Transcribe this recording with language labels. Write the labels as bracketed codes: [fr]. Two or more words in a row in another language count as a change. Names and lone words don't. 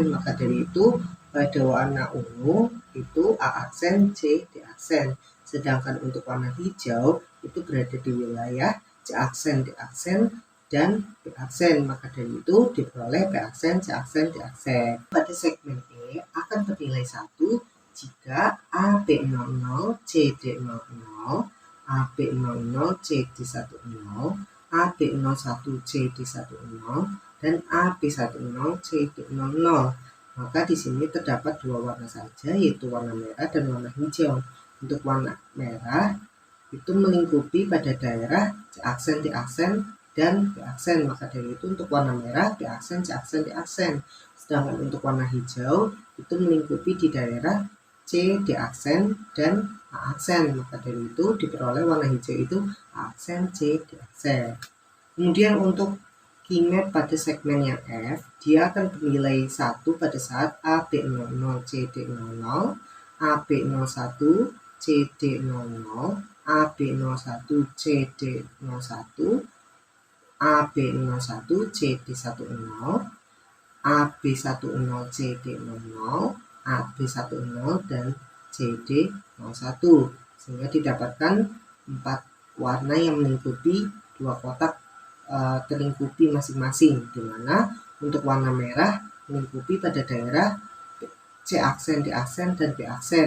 [id] Maka dari itu pada warna ungu itu A aksen, C, D aksen. Sedangkan untuk warna hijau itu berada di wilayah C aksen, D aksen, dan B aksen. Maka dari itu diperoleh B aksen, C aksen, D aksen. Pada segmen E akan bernilai 1 jika AB00 CD00, AB00 CD10, AB01 CD10, dan AB10 CD00. Maka di sini terdapat 2 warna saja, yaitu warna merah dan warna hijau. Untuk warna merah itu melingkupi pada daerah C aksen, D aksen, dan B aksen. Maka dari itu untuk warna merah B aksen, C aksen, D aksen. Sedangkan untuk warna hijau itu melingkupi di daerah C, D aksen, dan A aksen. Maka dari itu diperoleh warna hijau itu A aksen, C, D aksen. Kemudian untuk key-map pada segmen yang F, dia akan bernilai 1 pada saat AB00 CD00, AB01 CD00, AB01 CD01, AB01 CD10, AB10 CD00, AB10, dan CD01, sehingga didapatkan 4 warna yang melingkupi 2 kotak terlingkupi masing-masing, di mana untuk warna merah melingkupi pada daerah C C aksen, D aksen, dan B aksen.